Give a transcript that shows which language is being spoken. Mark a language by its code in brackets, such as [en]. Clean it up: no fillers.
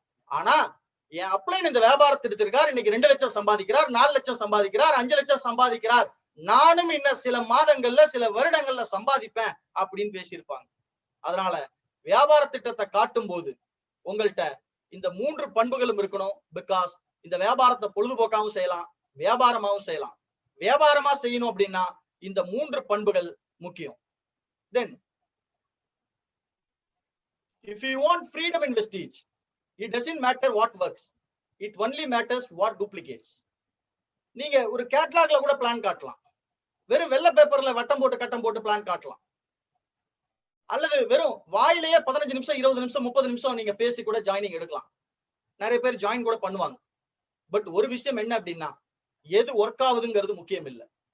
[ta] ஆனா என் அப்ளைன் இந்த வியாபார திட்டத்திற்கார் இன்னைக்கு 2 லட்சம் சம்பாதிக்கிறார், 4 லட்சம் சம்பாதிக்கிறார், 5 லட்சம் சம்பாதிக்கிறார், நானும் இன்னும் சில மாதங்கள்ல சில வருடங்கள்ல சம்பாதிப்பேன் அப்படின்னு பேசியிருப்பாங்க. அதனால வியாபார திட்டத்தை காட்டும் போது உங்கள்கிட்ட இந்த 3 பண்புகளும் இருக்கணும். பிகாஸ் இந்த வியாபாரத்தை பொழுதுபோக்காவும் செய்யலாம், வியாபாரமாவும் செய்யலாம். வியாபாரமா செய்யணும் அப்படின்னா இந்த 3 பண்புகள் முக்கியம். [en] Then if you want freedom in Vestige, it doesn't matter what works, it only matters what duplicates. [ta] நீங்க ஒரு கேட்டலாக்ல கூட பிளான் காட்டலாம், வெறும் வெள்ளை பேப்பர்ல வட்டம் போட்டு கட்டம் போட்டு பிளான் காட்டலாம், அல்லது வெறும் வாயிலேயே 15 நிமிஷம் 20 நிமிஷம் 30 நிமிஷம் நீங்க பேசி கூட ஜாயினிங் எடுக்கலாம். நிறைய பேர் ஜாயின் கூட பண்ணுவாங்க. பட் ஒரு விஷயம் என்ன அப்படின்னா, எது ஒர்க் ஆகுதுங்கிறது முக்கியம் இல்லை.